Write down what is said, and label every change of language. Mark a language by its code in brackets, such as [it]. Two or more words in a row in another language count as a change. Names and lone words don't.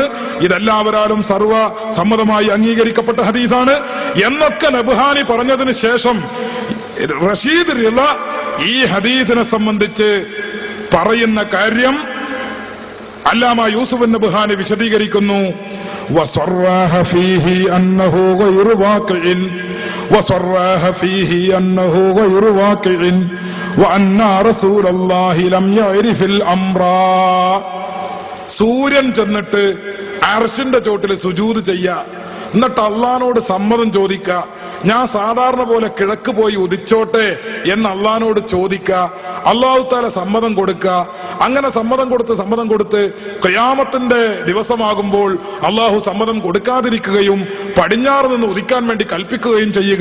[ml] ഇതെല്ലാവരാലും സർവ സമ്മതമായി അംഗീകരിക്കപ്പെട്ട ഹദീസാണ് എന്നൊക്കെ നബ്ഹാനി പറഞ്ഞതിന് ശേഷം റഷീദ് റിള ഈ ഹദീസിനെ സംബന്ധിച്ച് പറയുന്ന കാര്യം അല്ലാമ യൂസുഫ് നബ്ഹാനി വിശദീകരിക്കുന്നു. [ar] وصرح فيه أنه غير واقع وأن رسول الله لم يعرف الأمر. [ml] സൂര്യൻ ചെന്നിട്ട് അർശിന്റെ ചോട്ടിൽ സുജൂദ് ചെയ്യുക, എന്നിട്ട് അള്ളാനോട് സമ്മതം ചോദിക്കുക, ഞാൻ സാധാരണ പോലെ കിഴക്ക് പോയി ഉദിച്ചോട്ടെ എന്ന് അള്ളാനോട് ചോദിക്കുക, [ar] الله تعالى [ml] സമ്മതം കൊടുക്കുക. അങ്ങനെ സമ്മതം കൊടുത്ത് ഖിയാമത്തിന്റെ ദിവസമാകുമ്പോൾ അള്ളാഹു സമ്മതം കൊടുക്കാതിരിക്കുകയും പടിഞ്ഞാറ് നിന്ന് ഉദിക്കാൻ വേണ്ടി കൽപ്പിക്കുകയും ചെയ്യുക.